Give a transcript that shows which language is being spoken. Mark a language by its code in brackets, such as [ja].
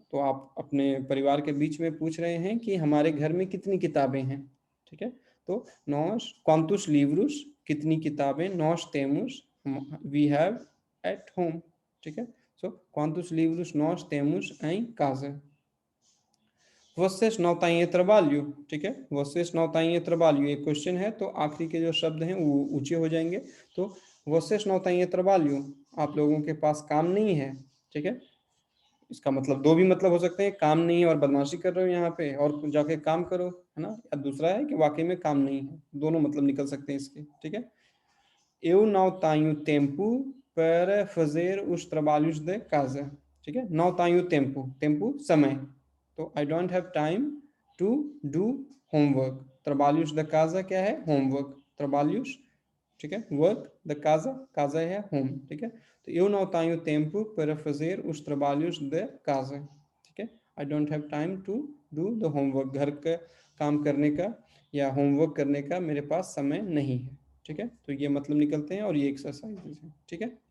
[hi] तो आप अपने परिवार के बीच में पूछ रहे हैं कि हमारे घर में कितनी किताबें हैं, ठीक है। तो [pt] नॉस क्वांतुस लिवरुस [hi] कितनी किताबें, नॉस तेमुस [en] we have at home, [hi] ठीक है। [pt] सो क्वांतुस लिवरुस नॉस तेमुस एं काजा। Vocês não têm trabalho, ठीक है। vocês não têm trabalho, [hi] ये क्वेश्चन है, तो आखिरी के जो शब्द हैं वो ऊंचे हो जाएंगे। तो [pt] vocês não têm trabalho, [hi] आप लोगों के पास काम नहीं है, ठीक है। इसका मतलब दो भी मतलब हो सकते हैं, काम नहीं है और बदमाशी कर रहे हो यहाँ पे और जाके काम करो, है ना। या दूसरा है कि वाकई में काम नहीं है, दोनों मतलब निकल सकते हैं इसके, ठीक है। [pt] Eu não tenho tempo para fazer os trabalhos de casa, ठीक है। não tenho tempo, [hi] tempo समय, तो [en] I don't have time to do homework। [pt] trabalhos da casa [hi] क्या है, homework, trabalhos, ठीक है, work da casa, casa है home, ठीक है। तो [pt] eu não tenho tempo para fazer os trabalhos de casa, [hi] ठीक है। [en] I don't have time to do the homework, [hi] घर का काम करने का या होमवर्क करने का मेरे पास समय नहीं है, ठीक है। तो ये मतलब निकलते हैं और ये एक्सरसाइजेज हैं, ठीक है।